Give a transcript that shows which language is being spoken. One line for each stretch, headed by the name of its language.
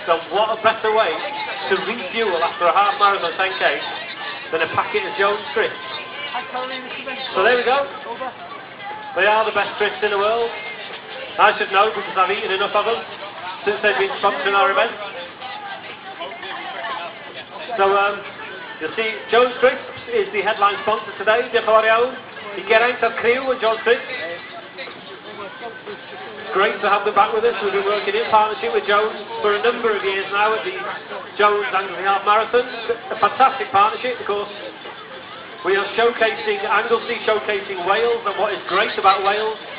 English: So what a better way to refuel after a half marathon 10k than a packet of Jones crisps. So there we go. They are the best crisps in the world. I should know, because I've eaten enough of them since they've been sponsoring our event. So you'll see Jones Crisps is the headline sponsor today.
Welsh: Diolch yn fawr iawn i Geraint o'r criw
English: and Jones Crisps. Great to have them back with us. We've been working in partnership with Jones for a number of years now at the Jones Anglesey Half Marathon. A fantastic partnership, of course. We are showcasing Anglesey, showcasing Wales and what is great about Wales.